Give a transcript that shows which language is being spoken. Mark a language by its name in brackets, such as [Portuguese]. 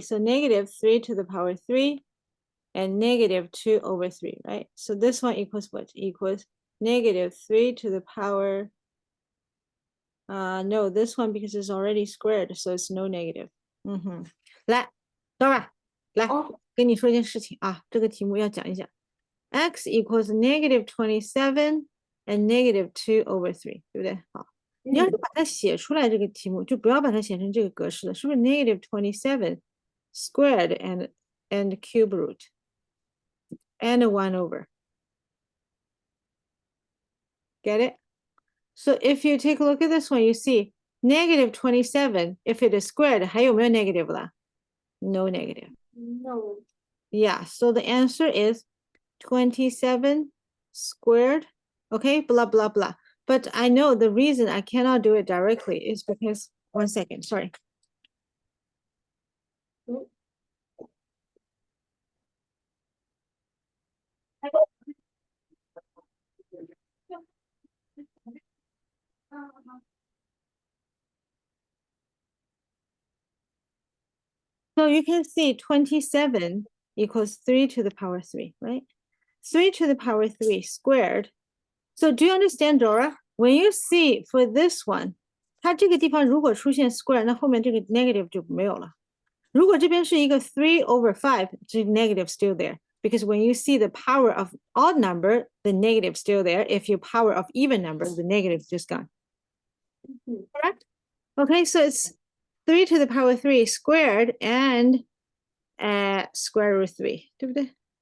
[English] So negative 3 to the power 3 and negative 2/3, right? So this one equals what? Equals negative 3 to the power. No, this one because it's already squared, so it's no negative. [Chinese] 来，Dora，来，哦，跟你说一件事情啊，这个题目要讲一讲。 [English] X equals negative 27 and negative 2/3， [Chinese] 对不对？好，你要是把它写出来，这个题目就不要把它写成这个格式了，是不是 [English] negative 27 squared and cube root and 1/? Get it? So if you take a look at this one, you see negative 27, if it is squared, [Chinese] 还有没有 negative 了？ [English] No negative. No. Yeah, so the answer is 27 squared. Okay, blah, blah, blah. But I know the reason I cannot do it directly is because, 1 second, sorry. So you can see 27 equals 3 to the power 3, right? 3 to the power 3 squared. So do you understand, Dora? When you see for this one, [Chinese] 它这个地方如果出现 square，那后面这个 negative 就没有了。如果这边是一个 [English] 3/5, the negative still there. Because when you see the power of odd number, the negative still there. If you power of even number, the negative just gone. Correct? Okay, so it's 3 to the power 3 squared and square root 3, [Chinese] 对不对？